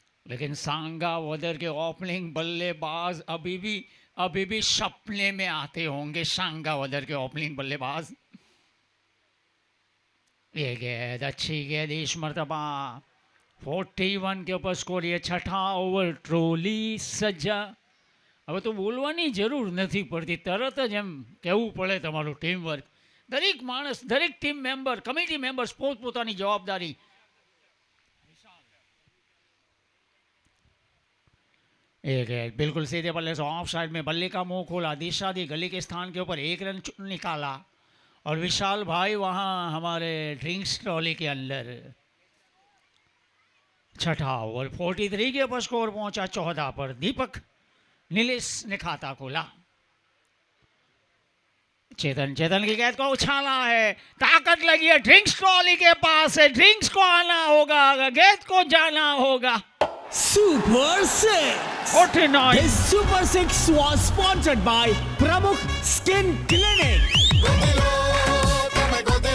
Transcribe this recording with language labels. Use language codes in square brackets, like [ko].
[hi] लेकिन सांगावदर के ओपनिंग बल्लेबाज अभी भी सपने में आते होंगे, सांगावदर के ओपनिंग बल्लेबाज। ये गेंद अच्छी गेंद, इस मरतबा 41 के ऊपर स्कोर। ये छठा ओवर, ट्रोली सज्जा। [gu] હવે તો બોલવાની જરૂર નથી પડતી, તરત જ એમ કહેવું પડે તમારું ટીમ વર્ક। દરેક માણસ, દરેક ટીમ મેમ્બર, કમિટી મેમ્બર્સ પોતપોતાની જવાબદારી। [hi] एक है बिल्कुल सीधे बल्ले से ऑफ साइड में, बल्ले का मुंह खोला, दिशा दी, गली के स्थान के ऊपर 1 रन निकाला, और विशाल भाई वहाँ हमारे ड्रिंक्स ट्रॉली के अंदर। छठा ओवर 43 के ऊपर स्कोर पहुंचा 14 पर। दीपक नीलेश ने खाता खोला। चेतन की गेंद को उछाला है, ताकत लगी है, ड्रिंक्स ट्रॉली के पास है, ड्रिंक्स को आना होगा, गेंद को जाना होगा। [en] Super 6. 49। This Super 6 was sponsored by Pramukh Skin Clinic.